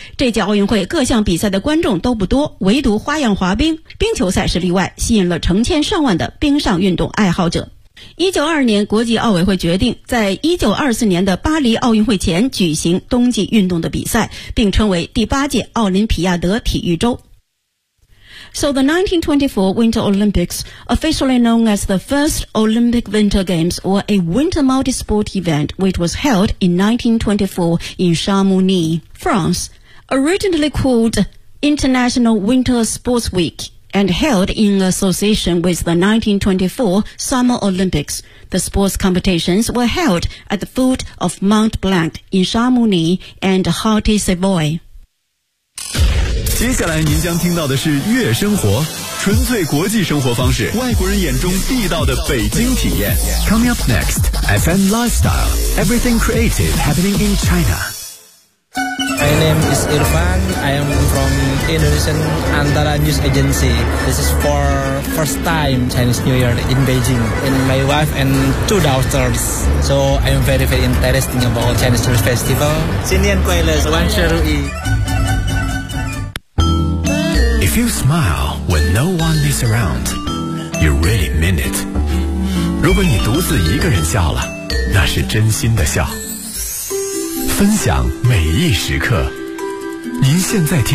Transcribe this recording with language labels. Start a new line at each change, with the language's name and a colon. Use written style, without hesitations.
Chinese: 这届奥运会各项比赛的观众都不多，唯独花样滑冰冰球赛是例外，吸引了成千上万的冰上运动爱好者。 1922年国际奥委会决定在1924年的巴黎奥运会前举行冬季运动的比赛，并称为第八届奥林匹亚德体育周。
English: So the 1924 Winter Olympics, officially known as the first Olympic Winter Games or a winter multi-sport event, which was held in 1924 in Chamonix, France, originally called International Winter Sports Week,and held in association with the 1924 Summer Olympics. The sports competitions were held at the foot of Mont Blanc in Chamonix and Haute-Savoie.
Chinese: 接下来您将听到的是月生活，纯粹国际生活方式，外国人眼中地道的北京体验。
English: Coming up next, FM Lifestyle, everything creative happening in China. My name is Irfan. I am from Indonesian Antara News Agency. This is for first time Chinese New Year in Beijing. And my wife and two daughters. So I am very, very interested about Chinese New Year Festival.
Chinese: 新年快乐，万事如意。
English: If you smile when no one is around, you really mean it.
Chinese: 如果你独自一个人笑了，那是真心的笑。分享每一时刻，您现在听。